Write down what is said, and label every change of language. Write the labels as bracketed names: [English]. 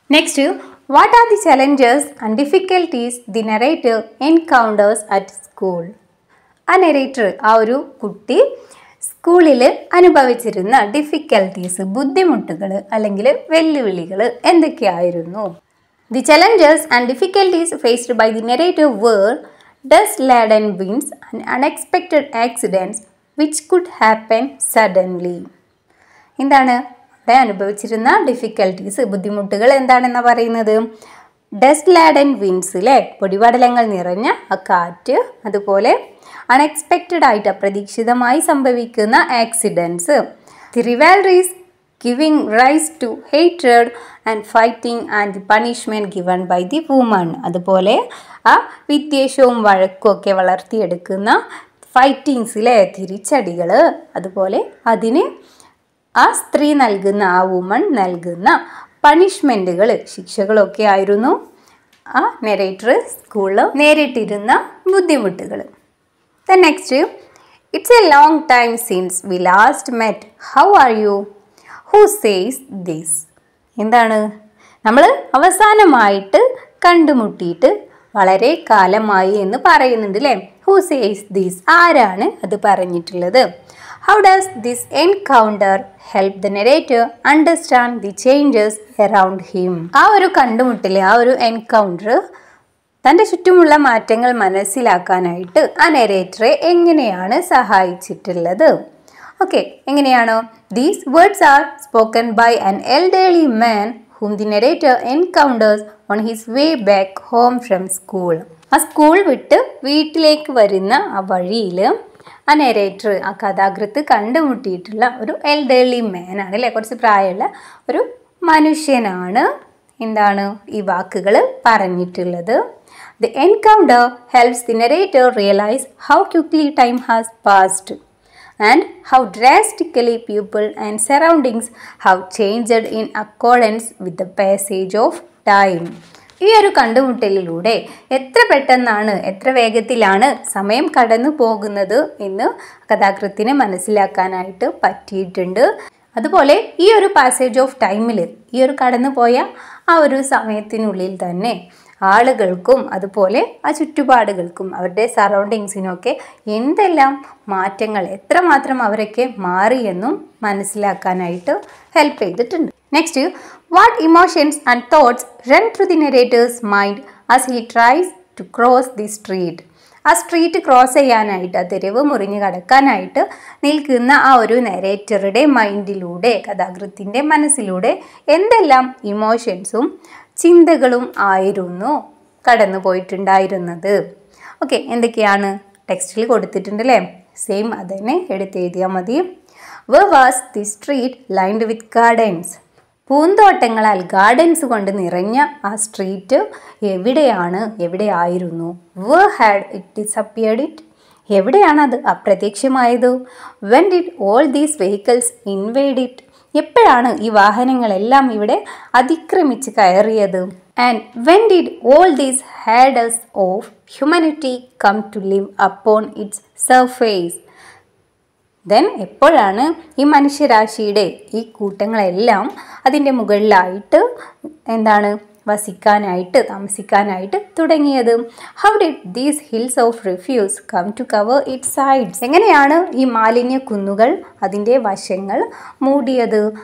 [English] Next, what are the challenges and difficulties the narrator encounters at school? [Malayalam] ആ narrator, ആ ഒരു കുട്ടി സ്കൂളിൽ അനുഭവിച്ചിരുന്ന ഡിഫിക്കൽട്ടീസ്, ബുദ്ധിമുട്ടുകൾ അല്ലെങ്കിൽ വെല്ലുവിളികൾ എന്തൊക്കെയായിരുന്നു? [English] The challenges and difficulties faced by the narrator were dust-laden winds and unexpected accidents which could happen suddenly. [Malayalam] എന്താണ് അനുഭവിച്ചിരുന്ന ഡിഫിക്കൽട്ടീസ്, ബുദ്ധിമുട്ടുകൾ എന്താണെന്നാണ് പറയുന്നത്? ഡസ്റ്റ് ലാഡൻ വിൻഡ്സ് അല്ലേ, പൊടിപടലങ്ങൾ നിറഞ്ഞ ആ കാറ്റ്, അതുപോലെ അൺഎക്സ്പെക്റ്റഡ് ആയിട്ട് അപ്രതീക്ഷിതമായി സംഭവിക്കുന്ന accidents. [English] The rivalries giving rise to hatred and fighting and the punishment given by the woman. [Malayalam] അതുപോലെ ആ വിദ്വേഷവും വഴക്കും ഒക്കെ വളർത്തിയെടുക്കുന്ന ഫൈറ്റിങ്സിലെ തിരിച്ചടികൾ, അതുപോലെ അതിന് ആ സ്ത്രീ നൽകുന്ന, ആ വുമൺ നൽകുന്ന പണിഷ്മെൻറ്റുകൾ, ശിക്ഷകളൊക്കെ ആയിരുന്നു ആ നെറേറ്റർ സ്കൂളിൽ നേരിട്ടിരുന്ന ബുദ്ധിമുട്ടുകൾ. [English] Then next, it's a long time since we last met, how are you, who says this. [Malayalam] എന്താണ്, നമ്മൾ അവസാനമായിട്ട് കണ്ടുമുട്ടിയിട്ട് വളരെ കാലമായി എന്ന് പറയുന്നുണ്ട് അല്ലേ. [English] who says this, [Malayalam] ആരാണ് അത് പറഞ്ഞിട്ടുള്ളത്. [English] How does this encounter help the narrator understand the changes around him. [Malayalam] ആ ഒരു കണ്ടുമുട്ടൽ, ആ ഒരു എൻകൗണ്ടർ തൻ്റെ ചുറ്റുമുള്ള മാറ്റങ്ങൾ മനസ്സിലാക്കാനായിട്ട് ആ നെറേറ്ററെ എങ്ങനെയാണ് സഹായിച്ചിട്ടുള്ളത്. ഓക്കെ, എങ്ങനെയാണോ? [English] These words are spoken by an elderly man whom the narrator encounters on his way back home from school. [Malayalam] ആ സ്കൂൾ വിട്ട് വീട്ടിലേക്ക് വരുന്ന ആ വഴിയിൽ ആ നെറേറ്റർ, ആ കഥാകൃത്ത് കണ്ടുമുട്ടിയിട്ടുള്ള ഒരു എൽഡർലി മാൻ ആണ് അല്ലേ, കുറച്ച് പ്രായമുള്ള ഒരു മനുഷ്യനാണ് എന്താണ് ഈ വാക്കുകൾ പറഞ്ഞിട്ടുള്ളത്. [English] The encounter helps the narrator realize how quickly time has passed and how drastically people and surroundings have changed in accordance with the passage of time. [Malayalam] ഈ ഒരു കണ്ടുമുട്ടലിലൂടെ എത്ര പെട്ടെന്നാണ്, എത്ര വേഗത്തിലാണ് സമയം കടന്നു പോകുന്നത് എന്ന് കഥാകൃത്തിനെ മനസ്സിലാക്കാനായിട്ട് പറ്റിയിട്ടുണ്ട്. അതുപോലെ ഈ ഒരു പാസേജ് ഓഫ് ടൈമിൽ, ഈ ഒരു കടന്നുപോയ ആ ഒരു സമയത്തിനുള്ളിൽ തന്നെ ആളുകൾക്കും അതുപോലെ ആ ചുറ്റുപാടുകൾക്കും അവരുടെ സറൗണ്ടിങ്സിനൊക്കെ എന്തെല്ലാം മാറ്റങ്ങൾ, എത്രമാത്രം അവരൊക്കെ മാറിയെന്നും മനസ്സിലാക്കാനായിട്ട് ഹെൽപ്പ് ചെയ്തിട്ടുണ്ട്. [English] Next, what emotions and thoughts run through the narrator's mind as he tries to cross the street. [Malayalam] ആ സ്ട്രീറ്റ് ക്രോസ് ചെയ്യാനായിട്ട്, ആ തെരുവ് മുറിഞ്ഞ് കടക്കാനായിട്ട് നിൽക്കുന്ന ആ ഒരു നെറേറ്ററുടെ മൈൻഡിലൂടെ, കഥാകൃത്തിൻ്റെ മനസ്സിലൂടെ എന്തെല്ലാം ഇമോഷൻസും ചിന്തകളും ആയിരുന്നു കടന്നു പോയിട്ടുണ്ടായിരുന്നത്. ഓക്കെ, എന്തൊക്കെയാണ് ടെക്സ്റ്റിൽ കൊടുത്തിട്ടുണ്ട് അല്ലേ. സെയിം അതിനെ എടുത്തെഴുതിയാൽ മതി. [English] Where was the street lined with gardens? [Malayalam] പൂന്തോട്ടങ്ങളാൽ, gardens കൊണ്ട് നിറഞ്ഞ ആ സ്ട്രീറ്റ് എവിടെയായിരുന്നു. [English] Where had it disappeared it? [Malayalam] എവിടെയാണത് അപ്രത്യക്ഷമായത്. [English] When did all these vehicles invade it? [Malayalam] എപ്പോഴാണ് ഈ വാഹനങ്ങളെല്ലാം ഇവിടെ അതിക്രമിച്ച് കയറിയത്. [English] And when did all these heads of humanity come to live upon its surface? [Malayalam] Then എപ്പോഴാണ് ഈ മനുഷ്യരാശിയുടെ ഈ കൂട്ടങ്ങളെല്ലാം അതിൻ്റെ മുകളിലായിട്ട് എന്താണ് വസിക്കാനായിട്ട്, താമസിക്കാനായിട്ട് തുടങ്ങിയത്. [English] How did these hills of refuse come to cover it sides? [Malayalam] എങ്ങനെയാണ് ഈ മാലിന്യ കുന്നുകൾ അതിൻ്റെ വശങ്ങൾ മൂടിയത്.